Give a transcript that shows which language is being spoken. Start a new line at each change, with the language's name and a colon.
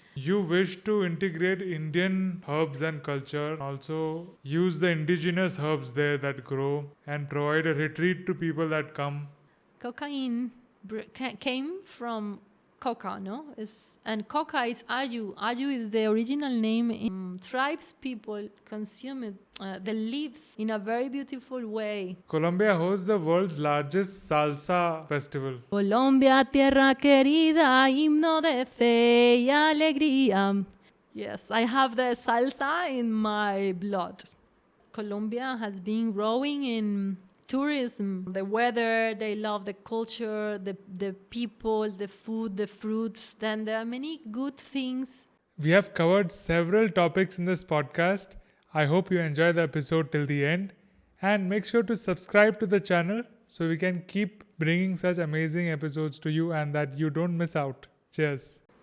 English: You wish to integrate Indian herbs and culture, also use the indigenous herbs there that grow, and provide a retreat to people that come. cocaine came from coca, no? And coca is ayu. Ayu is the original name. In tribes, people consume it, the leaves, in a very beautiful way. Colombia hosts the world's largest salsa festival.
Spanish: Colombia, tierra querida, himno de fe y alegría.
English: Yes, I have the salsa in my blood. Colombia has been growing in tourism, the weather, they love the culture, the people, the food, the fruits. Then there are many good things. We have covered several topics in this podcast. I hope you enjoy the episode till the end, and make sure to subscribe to the channel so we can keep bringing such amazing episodes to you and that you don't miss out. Cheers.